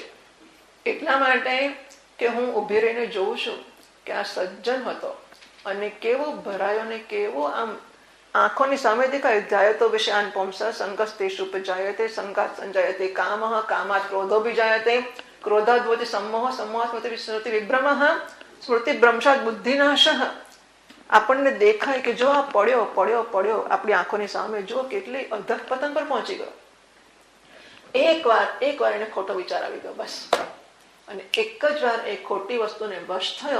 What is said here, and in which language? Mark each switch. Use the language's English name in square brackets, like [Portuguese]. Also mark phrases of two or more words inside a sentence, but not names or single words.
[Gujarati] એટલા માટે કે હું ઊભી રહીને જોઉં છું કે આ સજ્જન હતો અને કેવો ભરાયો ને કેવો આમ આંખોની સામે દેખાય. [Sanskrit] जायतो विषयान पुंसा संकस्तेषु उपजायते संकात संजायते कामः कामात क्रोधो विजायते क्रोधाद भवति सम्मोह सम्मोहात् भवति स्मृति विभ्रमः स्मृति भ्रंशात बुद्धिनाशः. [Gujarati] આપણને દેખાય કે જો આ પડ્યો પડ્યો પડ્યો આપણી આંખોની સામે, જો કેટલી અધઃપતન પર પહોંચી ગયો. એકવાર એને ખોટો વિચાર આવી ગયો બસ, અને એક જ વાર એ ખોટી વસ્તુને વશ થયો.